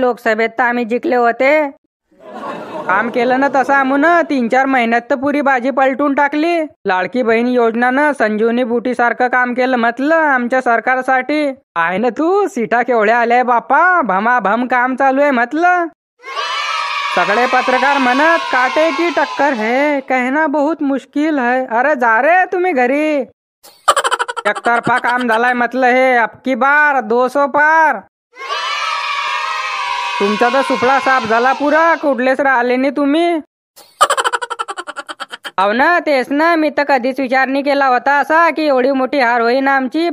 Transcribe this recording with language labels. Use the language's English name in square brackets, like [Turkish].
[Marathi] लोकसभेत तर आम्ही जिंकले होते. काम केलं ना तसं आम्ही 3-4 महिन्यात तर पुरी बाजी पलटून टाकली. लाडकी बहीण योजनानं संजीवनी बुटी सारखं काम केलं म्हटलं आमच्या सरकारसाठी. आहे ना तू? सीटा केवढ्या आल्या बापा. भमाभम काम चालू आहे म्हटलं. सगळे पत्रकार म्हणत [Hindi] काटे की टक्कर है, कहना बहुत मुश्किल है. [Marathi] अरे जा रे तुम्ही घरी. एकतर्फा काम झालाय म्हटलं हे. [Hindi] अबकी बार 200 पार. [Marathi] तुमचा तर सुपडा साफ झाला पुरा. कुठलेच राहिले नाही तुम्ही. हो ना, तेच ना. मी तर कधीच विचार नाही केला होता असा की एवढी मोठी हार होईन आमची.